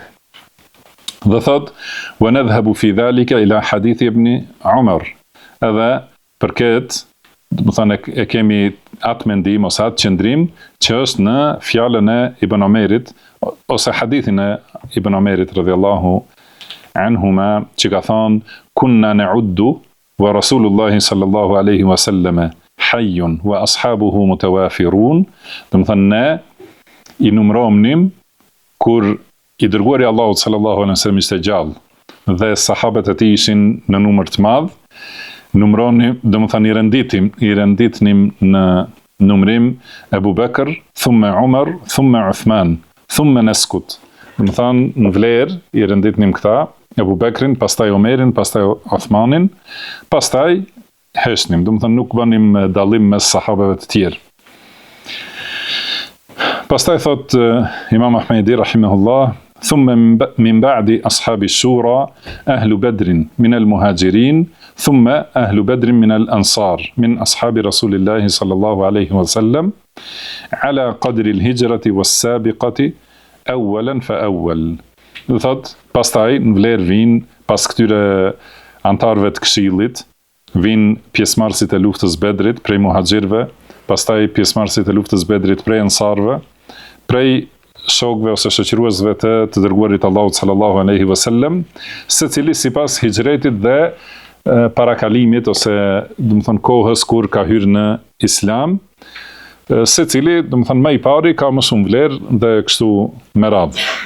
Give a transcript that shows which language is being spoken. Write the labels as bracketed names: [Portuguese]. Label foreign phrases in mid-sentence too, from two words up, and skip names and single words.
[Albanian] Dhe thot: [Arabic] ونذهب في ذلك إلى حديث ابن عمر. [Albanian] Edhe për këtë, domethënë e kemi atë mendim ose atë qëndrim që është në fjalën e Ibn Omerit ose hadithin e Ibn Omerit [Arabic] رضي الله عنهما, [Albanian] që ka thënë: [Arabic] كنا نعد ورسول الله صلى الله عليه وسلم حي وأصحابه متوافرون. [Albanian] Domethënë ne i numëromnim kur i dërguari Allahut [Arabic] صلى الله عليه وسلم [Albanian] ishte gjallë dhe sahabët e tij ishin në numër të madh, numëronim, domethënë i renditnim në numrim [Arabic] أبو بكر ثم عمر ثم عثمان ثم نسكت. [Albanian] Domethënë në vlerë i renditnim këta: Abu Bekrin, pastaj Omerin, pastaj Uthmanin, pastaj heshnim. Domethënë nuk bënim dallim mes sahabëve të tjerë. Pastaj thot Imam Ahmedi rahimahullah: [Arabic] ثم من بعد أصحاب الشورى أهل بدر من المهاجرين ثم أهل بدر من الأنصار من أصحاب رسول الله صلى الله عليه وسلم على قدر الهجرة والسابقة أولا فأول. [Albanian] Do thot, Pastaj në vlerë vinë pas këtyre antarëve të këshillit, vinë pjesëmarrësit e luftës Bedrit prej muhaxhirëve, pastaj pjesëmarrësit e luftës Bedrit prej ansarëve, prej shokëve ose shoqëruesve të dërguarit Allahut [Arabic] صلى الله عليه وسلم, [Albanian] secili sipas hijretit dhe parakalimit ose kohës kur ka hyrë në Islam, secili më i pari ka më shumë vlerë dhe kështu me radhë.